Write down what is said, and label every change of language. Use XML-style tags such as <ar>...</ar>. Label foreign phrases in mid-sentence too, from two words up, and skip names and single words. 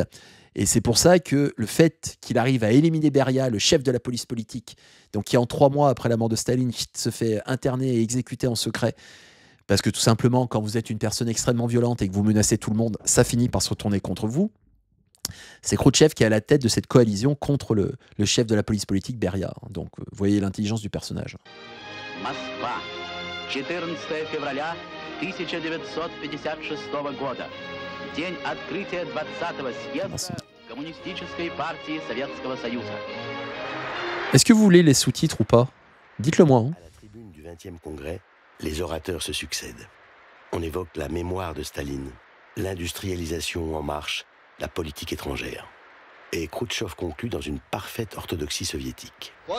<fr>Et c'est pour ça que le fait qu'il arrive à éliminer Beria, le chef de la police politique, donc qui en 3 mois après la mort de Staline se fait interner et exécuter en secret, parce que tout simplement, quand vous êtes une personne extrêmement violente et que vous menacez tout le monde, ça finit par se retourner contre vous. C'est Khrouchtchev qui est à la tête de cette coalition contre le chef de la police politique, Beria. Donc, vous voyez l'intelligence du personnage.</fr> <ru>Москва, 14 февраля 1956 года. День открытия 20-го съезда Коммунистической партии Советского Союза.</ru> <fr>Est-ce que vous voulez les sous-titres ou pas? Dites-le moi. Hein. À la tribune du 20e congrès, les orateurs se succèdent. On évoque la mémoire de Staline, l'industrialisation en marche, la politique étrangère. Et Khrouchtchev conclut dans une parfaite orthodoxie soviétique.</fr>